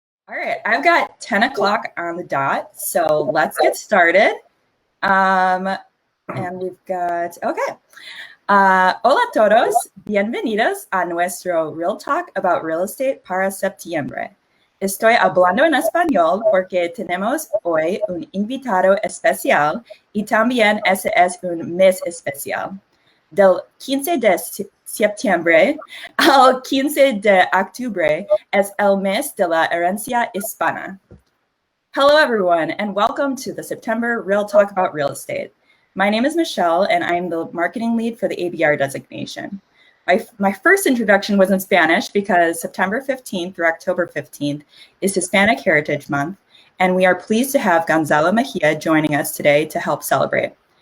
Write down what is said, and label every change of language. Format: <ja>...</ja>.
<en>All right, I've got 10 o'clock on the dot, so let's get started. And we've got, okay.</en> <es>Hola a todos, bienvenidos a nuestro Real Talk about Real Estate para septiembre. Estoy hablando en español porque tenemos hoy un invitado especial y también ese es un mes especial. Del 15 de septiembre al 15 de octubre es el mes de la herencia hispana.</es> <en>Hello, everyone, and welcome to the September Real Talk about Real Estate. My name is Michelle, and I'm the marketing lead for the ABR designation. My first introduction was in Spanish because September 15th through October 15th is Hispanic Heritage Month, and we are pleased to have Gonzalo Mejia joining us today to help celebrate.</en>